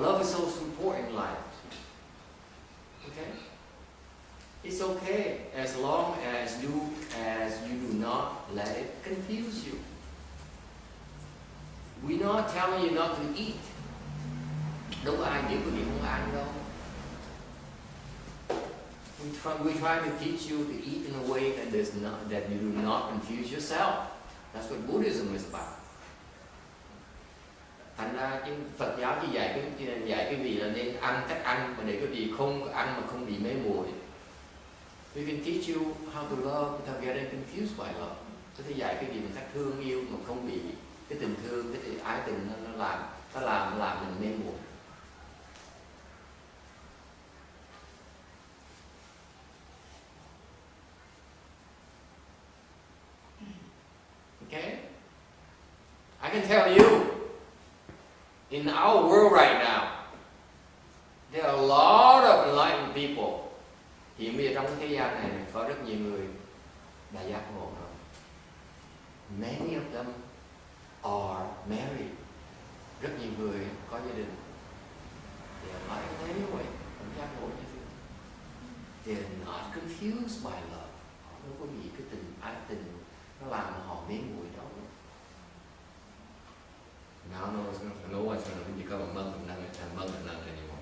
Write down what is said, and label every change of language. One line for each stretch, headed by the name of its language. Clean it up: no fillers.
English: Love is so important in life. Okay? It's okay as long as you do not let it confuse you. We're not telling you not to eat.
Vietnamese: Đâu có ai biểu quý vị không ăn đâu.
English: We try to teach you to eat in a way that you do not confuse yourself. That's what Buddhism is about.
Vietnamese: Thành ra cái Phật giáo chỉ dạy quý vị là nên ăn cách ăn mà để quý vị không ăn mà không bị mê muội.
English: We can teach you how to love without getting confused by love.
Vietnamese: Có thể dạy quý vị một cách thương yêu mà không bị cái tình thương, cái ái tình nó làm mình mê muội.
English: Okay? I can tell you, in our world right now, there are a lot of enlightened people.
Vietnamese: Hiện bây giờ trong thế gian này có rất nhiều người đã giác ngộ rồi.
English: Many of them are married.
Vietnamese: Rất nhiều người có gia đình.
English: They are enlightened anyway.
Vietnamese: Không giác ngộ như thế.
English: They are not confused by love.
Vietnamese: Họ không có bị cái ái tình nó làm họ mê muội đó.
English: Now no one's going to become a monk anymore.